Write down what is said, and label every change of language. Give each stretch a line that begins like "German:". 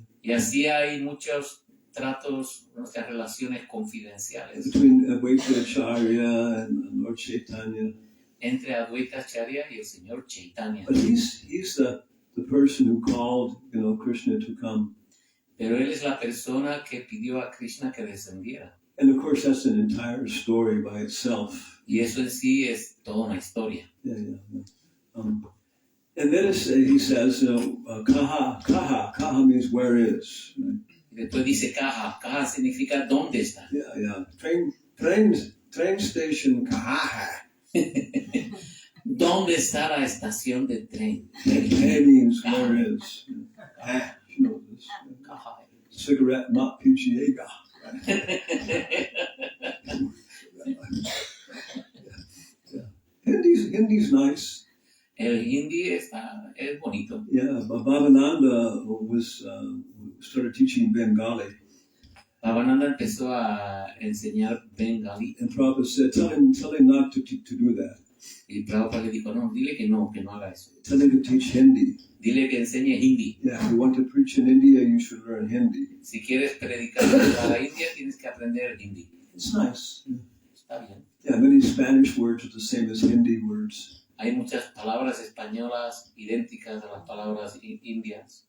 Spanish: Y así hay muchos tratos, muchas relaciones confidenciales
English: between Advaita Acharya and Lord Chaitanya.
Spanish: entre Advaita Acharya y el señor Chaitanya.
English: But he's the person who called, Krishna to come.
Spanish: Pero él es la persona que pidió a Krishna que descendiera.
English: And of course, that's an entire story by itself.
Spanish: Y eso en sí es toda una historia.
English: Yeah. And then he says, kaha means where is. Right?
Spanish: Y después dice caja. Caja significa dónde está.
English: Yeah. Train station kaha.
Spanish: ¿Dónde está la estación de tren?
English: Kaha means where is. You know this.
Spanish: Caja.
English: Cigarette not pichiega. Hindi's nice.
Spanish: El hindi es bonito.
English: Yeah, Bhavananda started teaching Bengali.
Spanish: Pavana empezó a enseñar Bengali
English: and Prabhupada said, tell him not to do that.
Spanish: y Prabhupada le dijo, no, dile que no haga eso.
English: Tell him to teach Hindi.
Spanish: Dile que enseñe hindi.
English: Yeah, if you want to preach in India, you should learn Hindi.
Spanish: Si quieres predicar a la India, tienes que aprender hindi.
English: It's nice.
Spanish: Está bien.
English: Yeah, many Spanish words are the same as Hindi words.
Spanish: Hay muchas palabras españolas idénticas a las palabras indias.